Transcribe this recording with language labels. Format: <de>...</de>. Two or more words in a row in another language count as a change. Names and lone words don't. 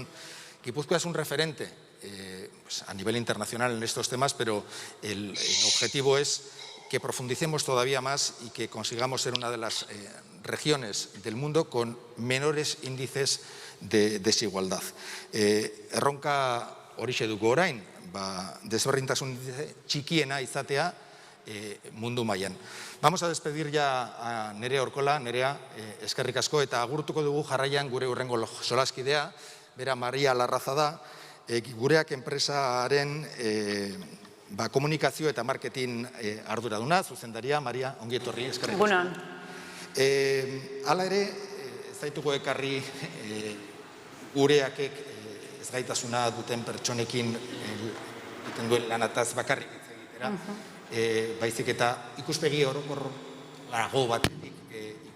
<es>Guipúzcoa es un referente pues a nivel internacional en estos temas, pero el objetivo es que profundicemos todavía más y que consigamos ser una de las regiones del mundo con menores índices de desigualdad.</es> <eu>Erronka horixe dugu orain, desberdintasun txikiena izatea mundu mailan.</eu> <es>Vamos a despedir ya a Nerea Orkola.</es> <eu>Nerea, eskerrik asko, eta agurtuko dugu jarraian gure hurrengo solaskidea, bera Maria Larraza da, gureak enpresaren komunikazio eta marketing arduraduna, zuzendaria. Maria, ongi etorri, eskerrik asko. Egunon. Hala ere, ez zaituko ekarri gureakek ez gaitasuna duten pertsonekin egiten duen lanataz bakarrik hitz egitera, baizik eta ikuspegi orokorrago batetik ikusteko.</eu>